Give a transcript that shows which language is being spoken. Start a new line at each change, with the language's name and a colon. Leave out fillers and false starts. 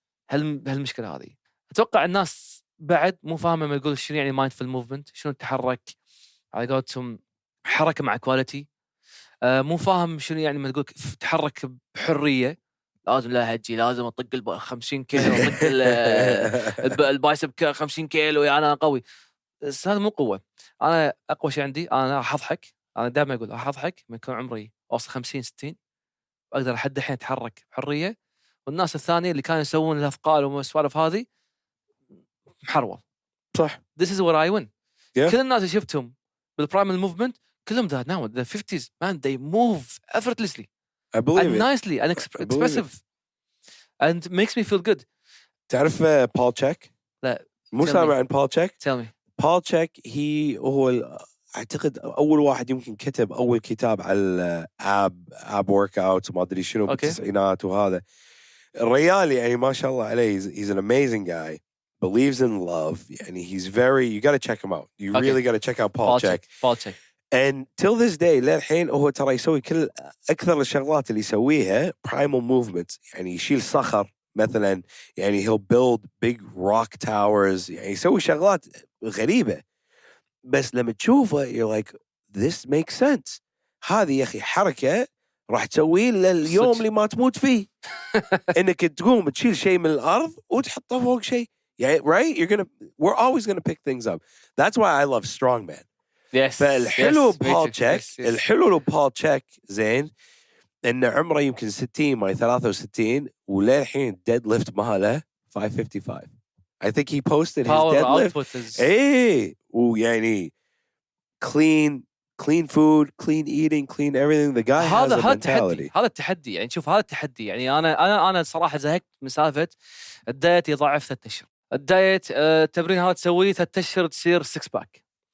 Arabic: هالمشكله هذه اتوقع الناس بعد مو فاهمه ما يقول شنو يعني مايندفول موفمنت شنو التحرك على قولتهم حركه مع كواليتي مو فاهم شنو يعني ما تقول تحرك بحريه لازم لا هجي لازم اطق 50 كيلو اطق البايسب 50 كيلو يعني انا قوي بس هذا مو قوه انا اقوى شيء عندي انا راح اضحك انا دائما اقول راح اضحك من يكون عمري اوصل 50 60 اقدر لحد الحين اتحرك بحريه والناس الثانيه اللي كانوا يسوون الاثقال والسوالف هذه محرول. صح.
English: This is what I win. Yeah.
Arabic: كل الناس اللي شفتهم بالبرايمل موفمنت كلهم
English: that now the 50s man they move effortlessly I believe and it. nicely and expressive and makes me feel good.
Arabic: تعرف بول تشيك؟ لا. مو سامع عن بول تشيك؟
English: Tell me.
Arabic: بول تشيك هو اعتقد اول واحد يمكن كتب اول كتاب على اب ورك اوت وما ادري شنو بالتسعينات وهذا. الرجال يعني ما شاء الله عليه
English: he's an amazing guy, believes in love, يعني he's very, you got to check him out, you really got to check out Paul Chek. Paul Chek. And till this day
Arabic: للحين هو ترى يسوي كل اكثر الشغلات اللي يسويها
English: primal movements,
Arabic: يعني يشيل صخر مثلا, يعني
English: he'll build big rock towers,
Arabic: يعني يسوي شغلات غريبة, بس لما تشوفه
English: you're like this makes sense.
Arabic: هذه يا اخي حركة راح تسويه لليوم اللي ما تموت فيه. انك تقوم تشيل شيء من الارض وتحطه فوق شيء, يعني
English: right, we're always gonna pick things up. That's why I love strongman. Yes.
Arabic: فالحلو
English: yes,
Arabic: بول تشيك,
English: yes.
Arabic: الحلو بول تشيك زين انه عمره يمكن 60 ما 63 وللحين dead lift ماله 555.
English: I think he posted his deadlift. ايه, ويعني clean food, clean eating, clean everything. The guy has a mentality.
Arabic: هذا التحدي, يعني شوف هذا التحدي, يعني انا صراحه زهقت من سالفه الدايت يضاعف 3 أشهر. الدايت التمرين هذا تسويه 3 أشهر تصير 6 باك.